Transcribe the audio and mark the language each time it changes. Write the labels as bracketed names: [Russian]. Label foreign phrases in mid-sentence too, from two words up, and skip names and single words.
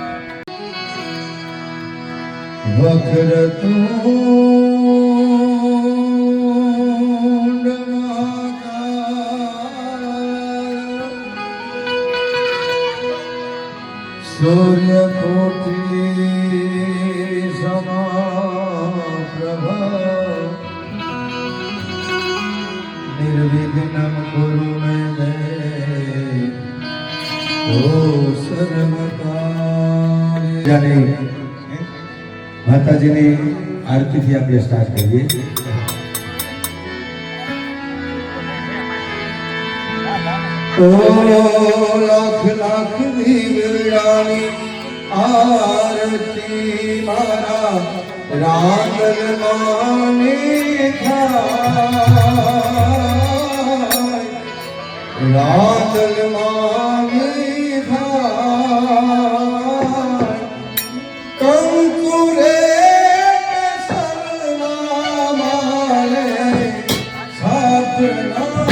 [Sanskrit] वक्रतुण्ड सूर्यकोटि समप्रभ निर्विघ्नं कुरु मे देव सर्वकार्य. [Gujarati] माताजीની આરતીથી આપણે સ્ટાર્ટ કરીએ. ઓ લાખ લાખ દીવડાની આરતી મારા રાંદલ માને થાય, રાંદલ માને થાય, रांदल माने थाय. કંકુરે સરના મારે સાધના